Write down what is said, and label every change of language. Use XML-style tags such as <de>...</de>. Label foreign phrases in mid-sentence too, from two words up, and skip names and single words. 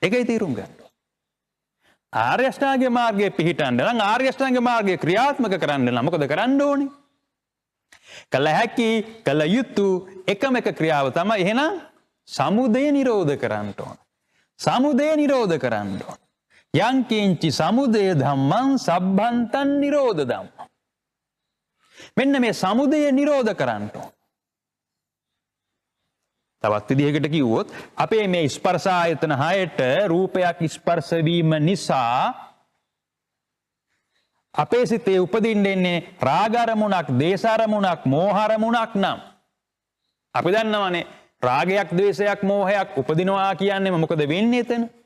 <si>ඒකයි තීරුම් ගන්න. ආර්ය අෂ්ටාංගික මාර්ගයේ පිහිටන්න නම් ආර්ය අෂ්ටාංගික මාර්ගයේ ක්‍රියාත්මක කරන්න නම් මොකද කරන්න ඕනේ? කළ හැකි කළ යුතු එකම එක ක්‍රියාව තමයි එහෙනම් සමුදය නිරෝධ කරන්න ඕන. සමුදය නිරෝධ කරන්න ඕන.</si> <pi>යං කිංචි සමුදය ධම්මං සබ්බන්තං නිරෝධ ධම්මං.</pi> <si>මෙන්න මේ සමුදය නිරෝධ කරන්න ඕන. තවත් විදිහකට කිව්වොත් අපේ මේ ස්පර්ශ ආයතන 6ට රූපයක් ස්පර්ශ වීම නිසා අපේ සිතේ උපදින්නේ රාග අරමුණක්, දේශ අරමුණක්, මෝහ අරමුණක් නම් අපි දන්නවනේ රාගයක්, ද්වේෂයක්, මෝහයක් උපදිනවා කියන්නේ මොකද වෙන්නේ එතන?</si>